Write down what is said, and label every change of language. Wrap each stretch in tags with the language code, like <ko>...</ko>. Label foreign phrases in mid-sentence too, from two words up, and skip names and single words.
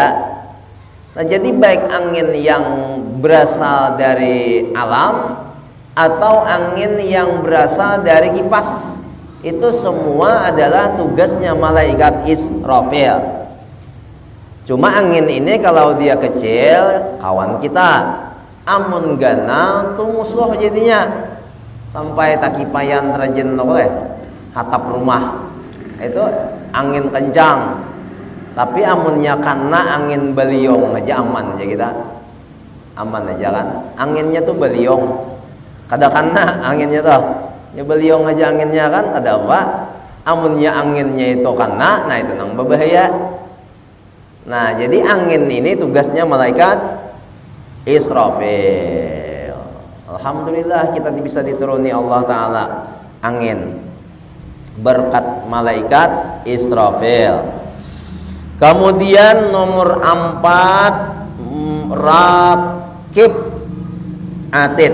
<id>Nah, jadi baik angin yang berasal dari alam atau angin yang berasal dari kipas, itu semua adalah tugasnya malaikat Israfil. Cuma angin ini kalau dia kecil kawan kita,</id> <bjn>amun ganal tuh musuh jadinya. sampai takipayan terjun oleh hatap rumah itu angin kencang, tapi amunnya karena angin beliung aja aman aja kita, aman aja kan, anginnya tuh beliung, kada karena anginnya tuh ya beliung aja anginnya kan kada apa, amunnya anginnya itu karena, nah itu nang berbahaya.</bjn> <id>Nah jadi angin ini tugasnya malaikat Israfil. Alhamdulillah kita bisa dituruni Allah Ta'ala angin berkat malaikat Israfil. Kemudian nomor 4 Rakib Atid.</id>